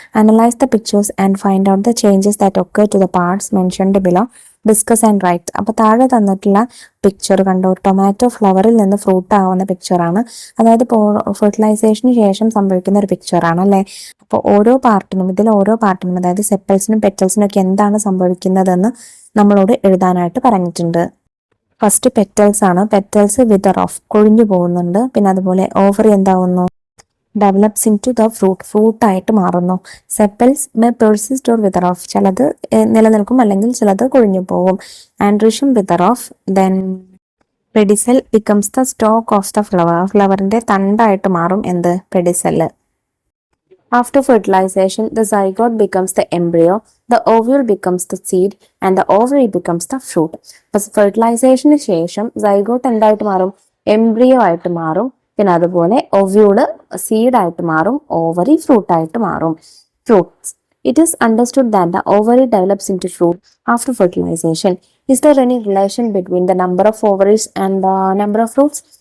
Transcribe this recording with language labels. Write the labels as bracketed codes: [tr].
[en] Analyze the pictures and find out the changes that occur to the parts mentioned below. Discuss and write. [ml] അപ്പോൾ താഴെ തന്നിട്ടുള്ള picture കണ്ടോ, tomato ഫ്ലവറിൽ നിന്ന് fruit ആവുന്ന പിക്ചറാണ്. അതായത് ഫെർട്ടിലൈസേഷന് ശേഷം സംഭവിക്കുന്ന ഒരു പിക്ചറാണ് അല്ലേ. അപ്പോൾ ഓരോ പാർട്ടിനും അതായത് സെപ്പൽസിനും പെറ്റൽസിനും ഒക്കെ എന്താണ് സംഭവിക്കുന്നതെന്ന് നമ്മളോട് എഴുതാനായിട്ട് പറഞ്ഞിട്ടുണ്ട്. ഫസ്റ്റ് പെറ്റൽസ് ആണ്. [en] petals wither off, [ml] കൊഴിഞ്ഞു പോകുന്നുണ്ട്. പിന്നെ അതുപോലെ ovary എന്താവുന്നു? Develops in to the ഫ്രൂട്ടായിട്ട് മാറുന്നു. [en] sepals may persist or wither off, [ml] ചിലത് നിലനിൽക്കും അല്ലെങ്കിൽ ചിലത് കൊഴിഞ്ഞു പോകും. [en] Androecium wither off. Then pedicel becomes the stalk of the flower, [ml] ഫ്ലവറിന്റെ തണ്ടായിട്ട് മാറും എന്ത്? പെഡിസെല്. [en] After fertilization, the zygote becomes the embryo, the ovule becomes the seed, and the ovary becomes the fruit. [ml] അപ്പോൾ ഫെർട്ടിലൈസേഷന് ശേഷം സൈഗോട്ട് എന്തായിട്ട് മാറും? എംബ്രിയോ ആയിട്ട് മാറും. പിന്നെ അതുപോലെ ഒവ്യൂള് സീഡായിട്ട് മാറും, ഓവറി ഫ്രൂട്ടായിട്ട് മാറും. [en] Fruits. It is understood that the ovary develops into fruit after fertilization. Is there any relation between the number of ovaries and the number of fruits?